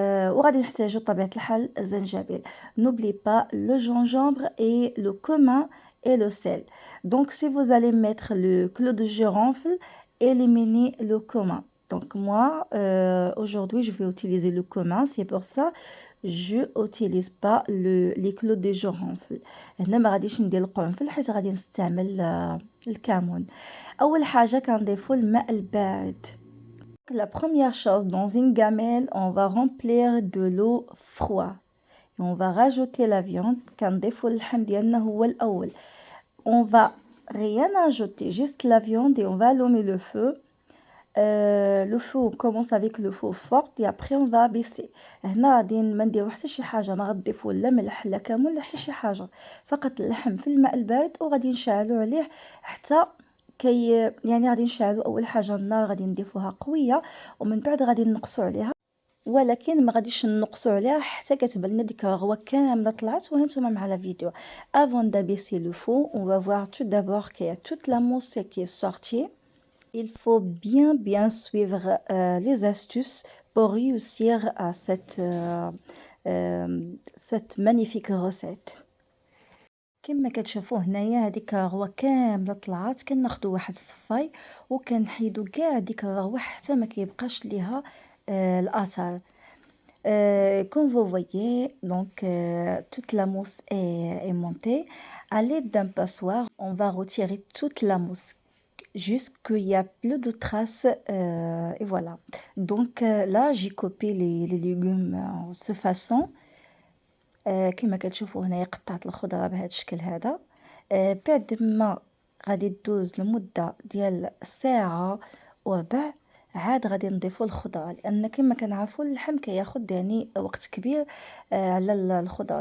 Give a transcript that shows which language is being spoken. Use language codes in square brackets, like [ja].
[ar] وغادي نحتاجو بطبيعة الحال الزنجبيل. [fr] N'oubliez pas le gingembre et le cumin et le sel. Donc si vous allez mettre le clou de girofle, éliminez le cumin. Donc moi aujourd'hui je vais utiliser le cumin, c'est pour ça je utilise pas les clous de girofle. [ar] هنا ما غاديش ندير القرنفل حيت غادي نستعمل الكمون. اول حاجة كنضيفو الماء البارد. [fr] La première chose, dans une gamelle, on va remplir de l'eau froide et on va rajouter la viande. [ar] كنضيفو اللحم ديالنا هو الأول. [fr] On va rien ajouter, juste la viande, et on va allumer le feu. Le feu, on commence avec le feu fort et après on va baisser. [ar] هنا غادي ما نديرو حتى شي حاجة، ما غتضيفو لا ملح لا كمون لا حتى شي حاجة، فقط اللحم في الماء البارد وغادي نشعلو عليه حتى يعني غادي نشعلو. اول حاجه النار غادي نضيفوها قويه، ومن بعد غادي نقصوا عليها، ولكن ما غاديش نقصوا عليها حتى كتبان لنا ديك الرغوه كامله طلعت. وهانتوما مع لا فيديو. [fr] Avant d'abaisser le feu, on va voir tout d'abord qu'il y a toute la mousse qui est sortie. Il faut bien suivre les astuces pour réussir à cette magnifique recette. [ar] كما كتشوفوا هنايا هذيك الرغوه كامله طلعت. كناخذوا واحد الصفاي وكنحيدوا كاع ديك الرغوه حتى ما كيبقاش ليها الاثار. [fr] Comme vous voyez, donc toute la mousse est montée. À l'aide d'un passoire, on va retirer toute la mousse jusqu'il n'y a plus de traces. Et voilà. Donc là, j'ai coupé les légumes de cette façon. [ar] كما كتشوفوا هنايا قطعت الخضره بهذا الشكل هذا. بعد ما غادي تدوز لمده ديال ساعه وربع، عاد غادي نضيفو الخضره، لان كما كنعرفوا اللحم كياخد يعني وقت كبير على الخضره.